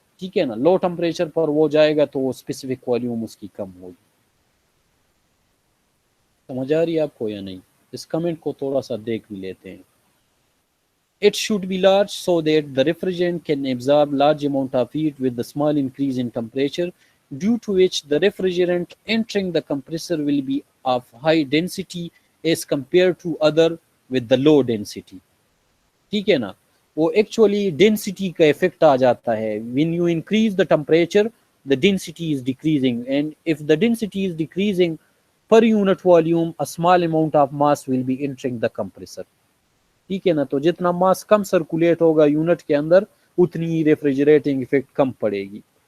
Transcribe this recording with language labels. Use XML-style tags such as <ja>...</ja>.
<hi>ठीक है ना, लो टेम्परेचर पर वो जाएगा तो स्पेसिफिक वॉल्यूम उसकी कम होगी। समझ आ रही है आपको या नहीं? इस कमेंट को थोड़ा सा देख भी लेते हैं।</hi> <en>It should be large so that the refrigerant can absorb large amount of heat with the small increase in temperature, due to which the refrigerant entering the compressor will be of high density as compared to other with the low density.</en> <hi>ठीक है ना, वो actually density का effect आ जाता है।</hi> <en>When you increase the temperature, the density is decreasing, and if the density is decreasing per unit volume, a small amount of mass will be entering the compressor.</en> <hi>ठीक है ना, तो जितना मास कम circulate होगा unit के अंदर, उतनी ही रेफ्रिजरेटिंग इफेक्ट कम पड़ेगी।</hi>